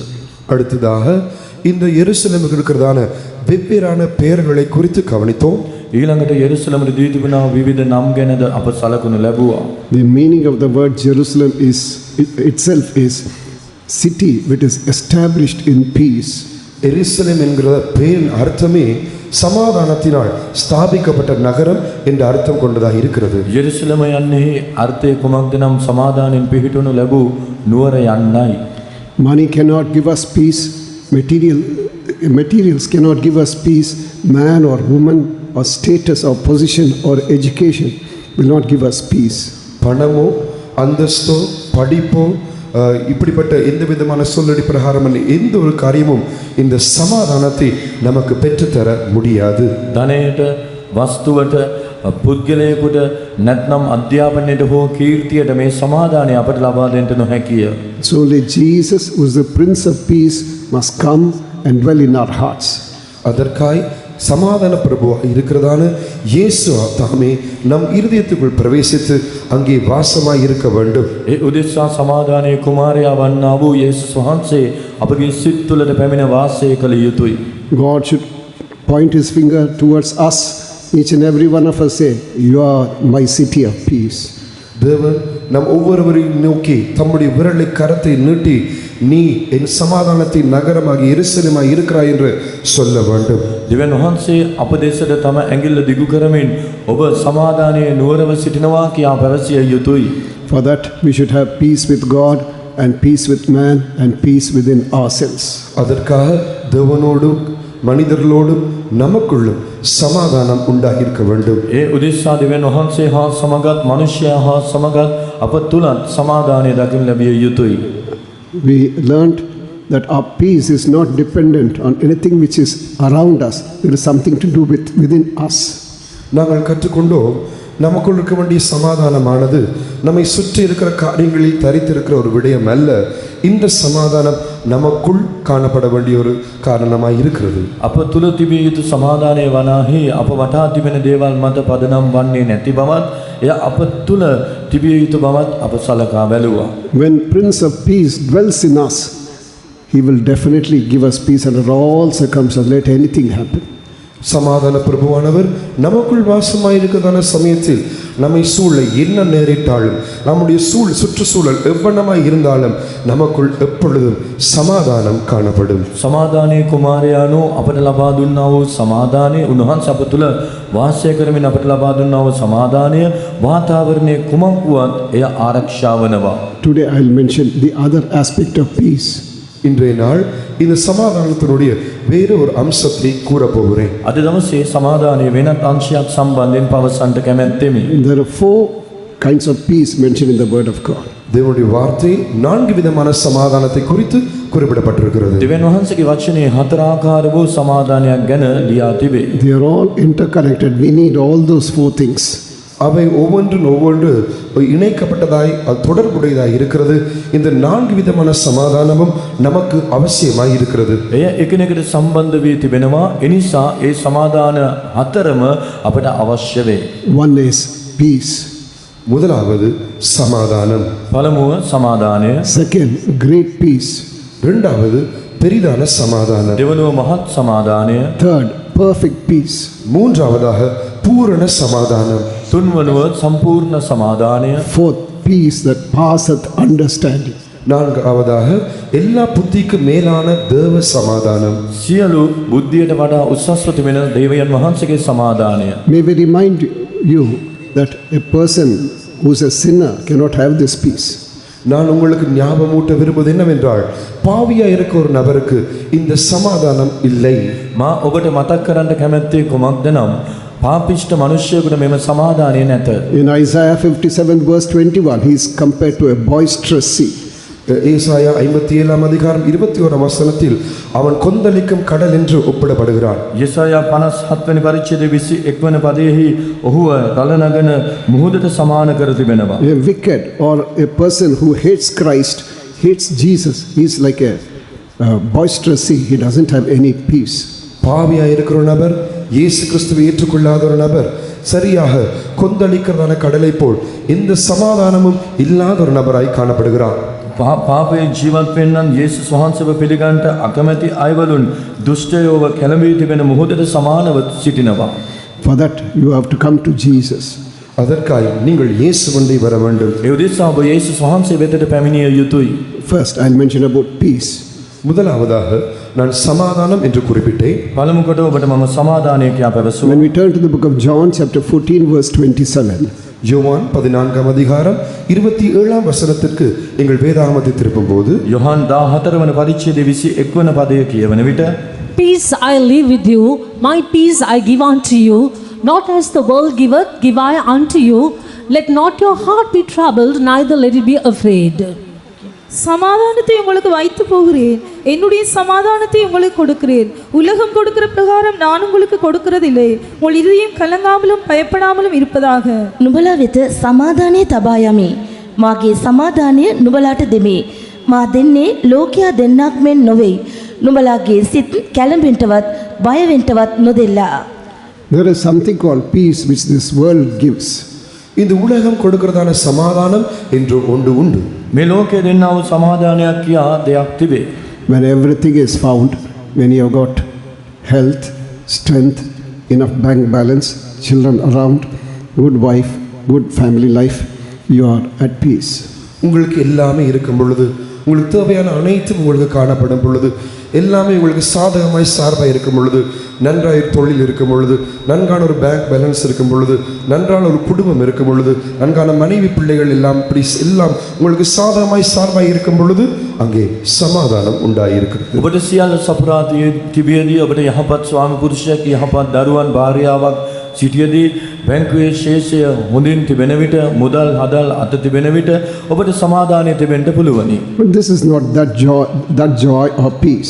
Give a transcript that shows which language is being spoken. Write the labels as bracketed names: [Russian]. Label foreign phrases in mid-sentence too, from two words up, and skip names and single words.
[Tamil] அடுத்ததாக இந்த எருசலேமுக்கு இருக்கிறதான வெவ்வேறான பெயர்களை குறித்து கவனித்தோம். [Sinhala] ඊළඟට යෙරුසලමට දී තිබෙනා විවිධ නම් ගැනද අප සලකනු ලැබුවා. [English] The meaning of the word Jerusalem itself is city which is established in peace. [Tamil] எருசலேம் என்கிற பெயரின் அர்த்தமே சமாதானத்தினால் ஸ்தாபிக்கப்பட்ட நகரம் என்ற அர்த்தம் கொண்டதாக இருக்கிறது. [Sinhala] යෙරුසලම යන්නේ අර්ථය කුමක්ද නම් සමාදානෙන් පිහිටුණු ලැබූ නුවර යන්නයි. [English] Money cannot give us peace. Materials cannot give us peace. Man or woman or status or position or education will not give us peace. [Tamil] பணமோ, அந்தஸ்தோ, படிப்போ இப்படிப்பட்ட எந்த விதமான சொல்லடி பிரகாரம் எந்த ஒரு காரியமும் இந்த சமாதானத்தை நமக்கு பெற்றுத்தர முடியாது. [Sinhala] ධනයට, වස්තුවට, පුද්ගලයෙකුට නැත්නම් අධ්‍යාපනයට හෝ කීර්තියට මේ සමාදානය අපට ලබා දෙන්න නොහැකිය. [English] So only Jesus, who is the Prince of Peace, must come and dwell in our hearts. [Tamil] அதற்காய் சமாதான பிரபுவாக இருக்கிறதான இயேசு தாமே நம் இருதயத்துக்குள் பிரவேசித்து அங்கே வாசமாய் இருக்க வேண்டும். [Sinhala] ඒ උදෙසා සමාදානයේ කුමාරයා වන්නා වූ යේසුස් වහන්සේ අපගේ සිත් තුළට පැමිණ වාසය කළ යුතුයි. [English] God should point his finger towards us. Each and every one of us say, "You are my city of peace." [Tamil] தேவன் நம் ஒவ்வொருவரையும் நோக்கி தம்முடைய விரலை கரத்தை நீட்டி நீ என் சமாதானத்தின் நகரமாக எருசலேமாய் இருக்கிறாய் என்று சொல்ல வேண்டும். [Sinhala] දෙවියන් වහන්සේ අප දෙසට තම ඇඟිල්ල දිගු කරමින් ඔබ සමාදානයේ නුවරව සිටිනවා කියා පැවසිය යුතුයි. [English] For that we should have peace with God and peace with man and peace within ourselves. [Tamil] அதற்காக தேவனோடும் மனிதர்களோடும் நமக்குள்ளும் சமாதானம் உண்டாகியிருக்க வேண்டும். [Sinhala] ඒ උදෙසා දෙවියන් වහන්සේ හා සමගත් මනුෂ්‍යයා හා සමගත් අප තුලත් සමාදානය දකින්න ලැබිය යුතුයි. [English] We learned that our peace is not dependent on anything which is around us. There is something to do with within us. [Tamil] நாங்கள் கற்றுக்கொண்டோம் நமக்குள் இருக்க வேண்டிய சமாதானமானது நம்மை சுற்றி இருக்கிற காரியங்களில் தரித்திருக்கிற ஒரு விடயம் அல்ல. இந்த சமாதானம் நமக்குள் காணப்பட வேண்டிய ஒரு காரணமாய் இருக்கிறது. [Sinhala] අප තුල තිබිය යුතු සමාදානය වනාහි අප වටා තිබෙන දේවල් මත පදනම් වන්නේ නැති බවත් එය අප තුල තිබිය යුතු බවත් අප සලකා බැලුවා. [English] When Prince of Peace dwells in us, he will definitely give us peace under all circumstances, let anything happen. [Tamil] சமாதான பிரபுவானவர் நமக்குள் வாசமாயிருக்கிறதான சமயத்தில் நம்மை சூழ என்ன நேரிட்டாலும் நம்முடைய சுற்றுச்சூழல் எவ்வளமாய் இருந்தாலும் நமக்குள் எப்பொழுதும் சமாதானம் காணப்படும். [Sinhala] සමාදානයේ කුමාරයාණෝ අපට ලබා දුන්නා වූ සමාදානය උන්වහන්සේ අප තුල වාසය කරමින් අපට ලබා දුන්නා වූ සමාදානය වාතාවරණයේ කුමක් වුවත් එය ආරක්ෂා වනවා. [English] Today I will mention the other aspect of peace. [Tamil] இன்றைய நாள் இந்த சமாதானத்தினுடைய வேறு ஒரு அம்சத்தை கூறப்போகிறேன். [Sinhala] අද දවසේ සමාදානයේ වෙනත් අංශයක් සම්බන්ධයෙන් පවසන්නට කැමැත්තෙමි. [English] There are 4 kinds of peace mentioned in the word of God. [Tamil] தேவனுடைய வார்த்தை 4 விதமான சமாதானத்தை குறித்து குறிப்பிடப்பட்டிருக்கிறது. [Sinhala] දෙවියන් වහන්සේගේ වචනේ 4 ආකාර වූ සමාදානයක් ගැන ලියා තිබේ. [English] They are all interconnected. We need all those 4 things. [Tamil] அவை ஒவ்வொன்று இணைக்கப்பட்டதாய் தொடர்புடையதாய் இருக்கிறது. இந்த 4 விதமான சமாதானமும் நமக்கு அவசியமாய் இருக்கிறது. [Sinhala] එය එකිනෙකට සම්බන්ධ වී තිබෙනවා. එනිසා ඒ සමාදාන 4ම අපට අවශ්‍ය වේ. [English] One is peace. [Tamil] முதலாவது சமாதானம். [Sinhala] පළමුව සමාදානය. [English] Second, great peace. [Tamil] இரண்டாவது பெரிதான சமாதானம். [Sinhala] දෙවනුව මහත් සමාදානය. [English] Third, perfect peace. [Tamil] மூன்றாவதாக பூரண சமாதானம். [Sinhala] තුන්වනුව සම්පූර්ණ සමාදානය. [English] Fourth, peace that passeth understanding. [Tamil] நான்காவதாக எல்லா புத்திக்கு மேலான தேவ சமாதானம். [Sinhala] සියලු බුද්ධියට වඩා උසස්ව තිබෙන දෙවියන් වහන්සේගේ සමාදානය. [English] May we remind you that a person who is a sinner cannot have this peace. [Tamil] நான் உங்களுக்கு ஞாபகமூட்ட விரும்புவது என்னவென்றால் பாவியாக இருக்க ஒரு நபருக்கு இந்த சமாதானம் இல்லை. [Sinhala] මා ඔබට මතක් කරන්න කැමැත්තේ කුමක්ද නම් පාපිෂ්ඨ මනුෂ්‍යයෙකුට මෙම සමාදානය නැත. [English] In Isaiah 57 verse 21, he is compared to a boisterous sea. [Tamil] ஏசாயா 57 அதிகாரம் 21 வசனத்தில் அவன் கொந்தளிக்கும் கடல் என்று ஒப்பிடப்படுகிறான். [Sinhala] යෙසායා 57 වෙනි පරිච්ඡේදයේ 21 වන පදයේහි ඔහුව රළනගන මුහුදට සමාන කර තිබෙනවා. [English] A wicked or a person who hates Christ, hates Jesus, he is like a boisterous sea. He doesn't have any peace. [Tamil] பாவியாக இருக்கிற ஒரு நபர், இயேசு கிறிஸ்துவை ஏற்றுக்கொள்ளாத ஒரு நபர், சரியாக கொந்தளிக்கிறதான கடலை போல் எந்த சமாதானமும் இல்லாத ஒரு நபராய் காணப்படுகிறார். [Sinhala] පාපයේ ජීවත් වෙන්නන් යේසුස් වහන්සේව පිළිගන්නට අකමැති අයවලුන් දුෂ්ටයෝව කැළඹී තිබෙන මුහුදට සමානව සිටිනවා. [English] For that you have to come to Jesus. [Tamil] அதற்காக நீங்கள் இயேசுவண்டை வர வேண்டும். [Sinhala] ඒ උදෙසා ඔබ යේසුස් වහන්සේ වෙතට පැමිණිය යුතුයි. [English] First, I'll mention about peace. [Tamil] முதலாவதாக நான் சமாதானம் என்று குறிப்பிட்டேன். [Sinhala] පළමු කොට ඔබට මම සමාදානය කියා පැවසුවා. [English] When we turn to the book of John chapter 14 verse 27, [Tamil] யோவான் 14 அதிகாரம் 27 வசனத்திற்கு எங்கள் வேதாகமத்தை திருப்பும்போது [Sinhala] යොහන් 14 වන පරිච්ඡේදයේ 21 වන පදය කියවන විට [English] Peace I leave with you, my peace I give unto you, not as the world giveth, give I unto you. Let not your heart be troubled, neither let it be afraid. [Tamil] சமாதானத்தை உங்களுக்கு வைத்து போகிறேன், என்னுடைய சமாதானத்தை உங்களுக்கு கொடுக்கிறேன். உலகம் கொடுக்கிற பிரகாரம் நான் உங்களுக்கு கொடுக்கிறதில்லை. உங்கள் இதயம் கலங்காமலும் பயப்படாமலும் இருப்பதாக. [Sinhala] නුඹලා වෙත සමාදානය තබා යමි. මාගේ සමාදානය නුඹලාට දෙමි. මා දෙන්නේ ලෝකයා දෙන්නක් මෙන් නොවේ. නුඹලාගේ සිත් කැළඹෙන්නවත් බය වෙන්නවත් නොදෙල්ලා. [English] There is something called peace which this world gives. [Tamil] இந்த உலகம் கொடுக்கிறதான சமாதானம் என்று ஒன்று உண்டு. [Sinhala] මේ ලෝකයේ දෙන්නා වූ සමාදානයක් කියා දෙයක් තිබේ. [English] When everything is found, when you have got health, strength, enough bank balance, children around, good wife, good family life, you are at peace. [Tamil] உங்களுக்கு எல்லாமே இருக்கும் பொழுது, உங்களுக்கு தேவையான அனைத்தும் உங்களுக்கு காணப்படும் பொழுது, எல்லாமே உங்களுக்கு சாதகமாய் சார்பாக இருக்கும் பொழுது, நன்றாக தொழில் இருக்கும் பொழுது, நன்கான ஒரு [English] bank balance [Tamil] இருக்கும் பொழுது, நன்றான ஒரு குடும்பம் இருக்கும் பொழுது, நன்கான மனைவி பிள்ளைகள் எல்லாம் இப்படி எல்லாம் உங்களுக்கு சாதகமாய் சார்பாக இருக்கும் பொழுது அங்கே சமாதானம் உண்டாயிருக்கிறது. [Sinhala] ඔබට සියල්ල සපුරා තිබියදී ඔබට යහපත් ස්වාමි පුරුෂයෙක් යහපත් දරුවන් භාර්යාවක් සිටියදී බැංකුවේ ශේෂය හොඳින් තිබෙන විට මුදල් හදල් අත තිබෙන විට ඔබට සමාදානය තිබෙන්න පුළුවනි. [English] But this is not that joy or peace.